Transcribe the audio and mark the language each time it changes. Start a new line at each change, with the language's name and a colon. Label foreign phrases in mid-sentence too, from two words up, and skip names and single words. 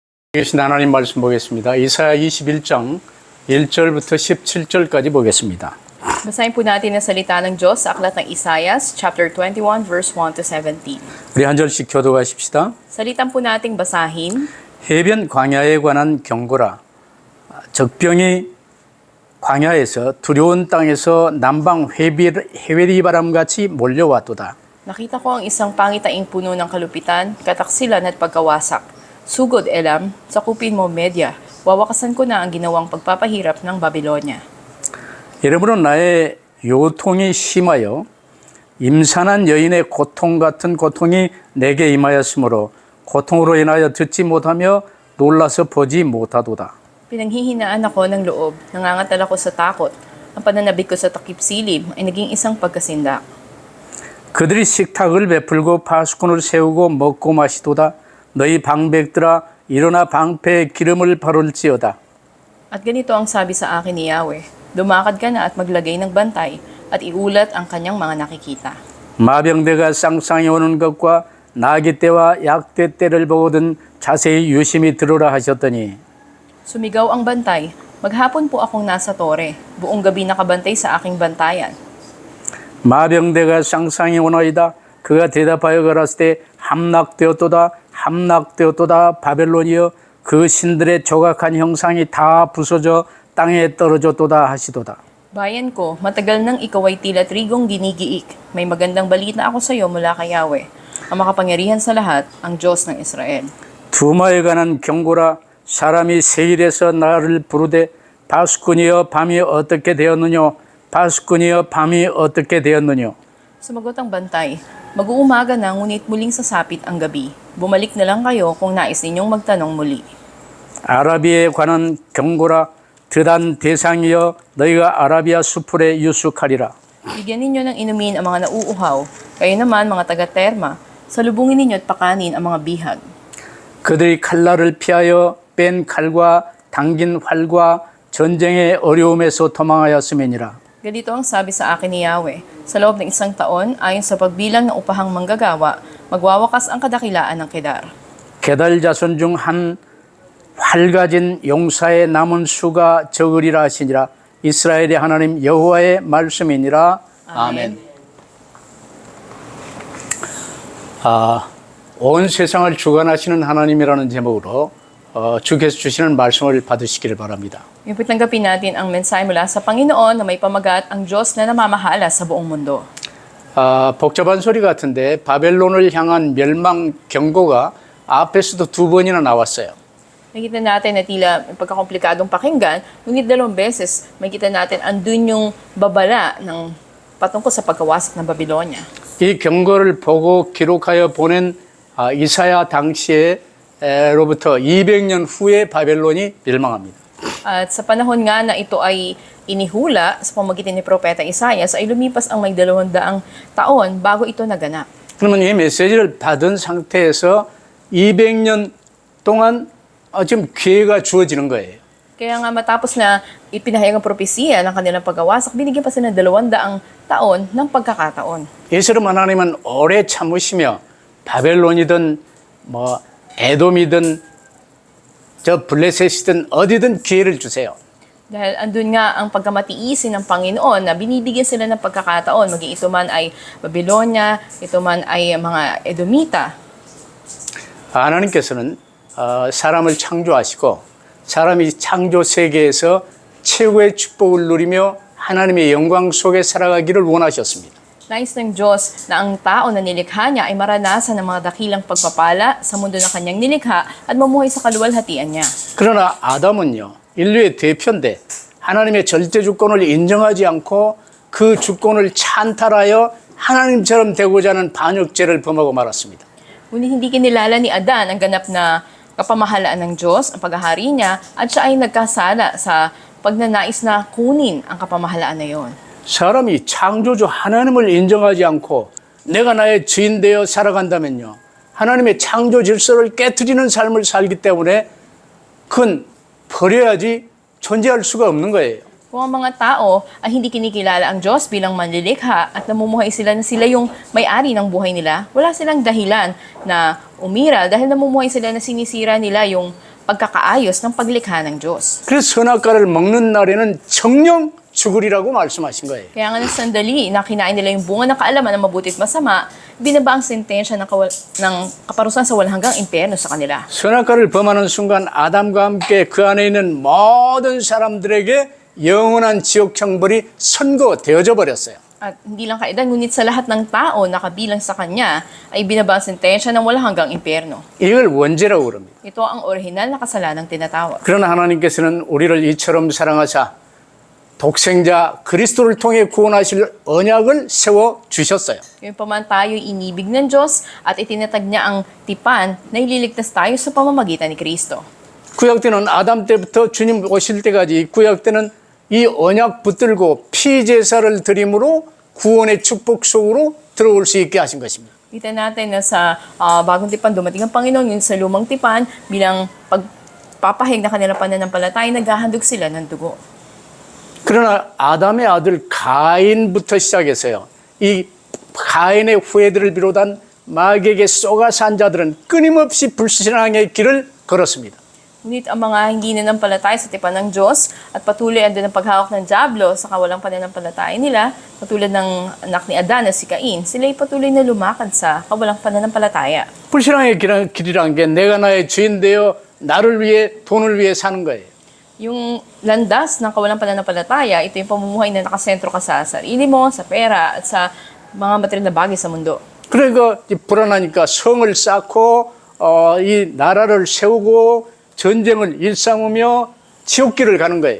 Korean: 계신 하나님 말씀 보겠습니다. 이사야 21장 1절부터 17절까지 보겠습니다.
Filipino: Basahin po natin ang salita ng Diyos sa aklat ng Isaias,
English: chapter 21, verse 1 to 17.
Korean: 우리 한 절씩 교도하십시다.
Filipino: Salitan po nating basahin.
Korean: 해변 광야에 관한 경고라. 적병이 광야에서 두려운 땅에서 남방 회외리 바람같이 몰려왔도다.
Filipino: Nakita ko ang isang pangitaing puno ng kalupitan, kataksilan at pagkawasak. Sugod, Elam, sakupin mo, Media. Wawakasan ko na ang ginawang pagpapahirap ng Babylonia.
Korean: 이러므로 나의 요통이 심하여 임산한 여인의 고통 같은 고통이 내게 임하였으므로 고통으로 인하여 듣지 못하며 놀라서 보지 못하도다.
Filipino: Pinanghihinaan ako ng loob, nangangatal ako sa takot. Ang pananabik ko sa takip silib ay naging isang pagkasindak.
Korean: 그들이 식탁을 베풀고 파수꾼을 세우고 먹고 마시도다. 너희 방백들아 일어나 방패에 기름을 바를지어다.
Filipino: At ganito ang sabi sa akin ni Yahweh, lumakad ka na at maglagay ng bantay at iulat ang kanyang mga nakikita.
Korean: 마병대가 쌍쌍이 오는 것과 나귀 떼와 약대 때를 보거든 자세히 유심히 들으라 하셨더니
Filipino: Sumigaw ang bantay, maghapon po akong nasa tore, buong gabi nakabantay sa aking bantayan.
Korean: 마병대가 쌍쌍이 오나이다. 그가 대답하여 가라사대 때 함락되었도다 바벨론이여 그 신들의 조각한 형상이 다 부서져 땅에 떨어졌도다 하시도다.
Filipino: Bayan ko, matagal nang ikaw ay tila trigong ginigiik. May magandang balita ako sa iyo mula kay Yahweh, ang makapangyarihan sa lahat, ang Diyos ng Israel.
Korean: 두마에 관한 경고라. 사람이 세일에서 나를 부르되 파수꾼이여 밤이 어떻게 되었느냐. 파수꾼이여 밤이 어떻게 되었느냐.
Filipino: Sumagot ang bantay, mag-uumaga na ngunit muling sasapit ang gabi. Bumalik na lang kayo kung nais ninyong magtanong muli.
Korean: 아라비아에 관한 경고라. 드단 대상이여 너희가 아라비아 수풀에 유숙하리라.
Filipino: Bigyan ninyo ng inumin ang mga nauuhaw. Kayo naman, mga taga-terma, salubungin ninyo at pakanin ang mga bihag.
Korean: 그들이 칼날을 피하여 뺀 칼과 당긴 활과 전쟁의 어려움에서 도망하였음이니라.
Filipino: Ganito ang sabi sa akin ni Yahweh, sa loob ng isang taon, ayon sa pagbilang ng upahang manggagawa, magwawakas ang kadakilaan ng Kedar.
Korean: 게달 자손 중 한 활가진 용사의 남은 수가 적으리라 하시니라. 이스라엘의 하나님 여호와의 말씀이니라. 아멘. 온 세상을 주관하시는 하나님이라는 제목으로 주께서 주시는 말씀을 받으시기를 바랍니다.
Filipino: Yung tanggapin natin ang mensahe mula sa Panginoon na may pamagat ang Diyos na namamahala sa buong mundo.
Korean: 복잡한 소리 같은데 바벨론을 향한 멸망 경고가 앞에서도 두 번이나 나왔어요.
Filipino: Nakita natin na tila pagkakomplikadong pakinggan, ngunit 2 beses makita natin andun yung babala ng patungkol sa pagkawasak ng Babylonia.
Korean: 이 경고를 보고 기록하여 보낸 이사야 당시에로부터 200년 후에 바벨론이 멸망합니다.
Filipino: At sa panahon nga na ito ay inihula sa pamagitan ni Propeta Isaias, ay lumipas ang may 200 taon bago ito naganap.
Korean: 그러면 이 메시지를 받은 상태에서 200년 동안 지금 기회가 주어지는 거예요.
Filipino: Kaya nga matapos na ipinahayag ang propesiya ng kanilang pagkawasak, binigyan pa sila ng 200 taon ng pagkakataon.
Korean: 예수님 하나님은 오래 참으시며 바벨론이든 에돔이든 저 블레셋이든 어디든 기회를 주세요.
Filipino: Dahil andun nga ang pagkamatiisin ng Panginoon na binibigyan sila ng pagkakataon, maging ito man ay Babylonia, ito man ay mga Edomita.
Korean: 하나님께서는 사람을 창조하시고 사람이 창조 세계에서 최고의 축복을 누리며 하나님의 영광 속에 살아가기를 원하셨습니다.
Filipino: Nais ng Diyos na ang tao na nilikha niya ay maranasan ng mga dakilang pagpapala sa mundo ng kanyang nilikha at mamuhay sa kaluwalhatian niya.
Korean: 그러나 아담은요, 인류의 대표인데 하나님의 절대 주권을 인정하지 않고 그 주권을 찬탈하여 하나님처럼 되고자 하는 반역죄를 범하고 말았습니다.
Filipino: Ngunit hindi kinilala ni Adan ang ganap na kapamahalaan ng Diyos, ang paghahari niya, at siya ay nagkasala sa pagnanais na kunin ang kapamahalaan na iyon.
Korean: 사람이 창조주 하나님을 인정하지 않고 내가 나의 주인 되어 살아간다면요, 하나님의 창조 질서를 깨트리는 삶을 살기 때문에 그건 버려야지 존재할 수가 없는 거예요.
Filipino: Kung ang mga tao ay hindi kinikilala ang Diyos bilang manlilikha at namumuhay sila na sila yung may-ari ng buhay nila, wala silang dahilan na umiral dahil namumuhay sila na sinisira nila yung pagkakaayos ng paglikha ng Diyos.
Korean: 그래서 선악과를 먹는 날에는 정령 죽으리라고 말씀하신 거예요.
Filipino: Kaya nga ng sandali na kinain nila yung bunga ng kaalaman ng mabuti at masama, binaba ang sentensya ng kaparusahan sa walang hanggang impyerno sa kanila.
Korean: 선악과를 범하는 순간 아담과 함께 그 안에 있는 모든 사람들에게 영원한 지옥 형벌이 선고되어져 버렸어요.
Filipino: At hindi lang kaidan, ngunit sa lahat ng tao na kabilang sa kanya ay binaba ang sentensya ng walang hanggang impyerno.
Korean: 이걸 원죄라고 그럽니다.
Filipino: Ito ang orihinal na kasalanang tinatawag.
Korean: 그러나 하나님께서는 우리를 이처럼 사랑하사 독생자 그리스도를 통해 구원하실 언약을 세워 주셨어요.
Filipino: Yung paman tayo'y inibig ng Diyos at itinatag niya ang tipan na ililigtas tayo sa pamamagitan ni Kristo.
Korean: 구약 때는 아담 때부터 주님 오실 때까지 구약 때는 이 언약 붙들고 피 제사를 드림으로 구원의 축복 속으로 들어올 수 있게 하신 것입니다.
Filipino: Kita natin na sa bagong tipan dumating ang Panginoon, yun sa lumang tipan bilang pagpapahig na kanilang pananampalataya, naghahandog sila ng dugo.
Korean: 그러나 아담의 아들 가인부터 시작해서요. 이 가인의 후예들을 비롯한 마귀에게 쏘가 산 자들은 끊임없이 불신앙의 길을 걸었습니다.
Filipino: Ngunit ang mga hindi nanampalataya sa tipan ng Diyos at patuloy andun ang paghawak ng Diablo sa kawalang pananampalataya nila, katulad ng anak ni Adan na si Cain, sila'y patuloy na lumakad sa kawalang pananampalataya.
Korean: 불신앙의 길이란 게 내가 나의 주인 되어 나를 위해 돈을 위해 사는 거예요.
Filipino: Yung landas ng kawalang pananampalataya, ito yung pamumuhay na nakasentro ka sa sarili mo, sa pera, at sa mga material na bagay sa mundo.
Korean: 그러니까 불안하니까 성을 쌓고 이 나라를 세우고 전쟁을 일삼으며 지옥길을 가는 거예요.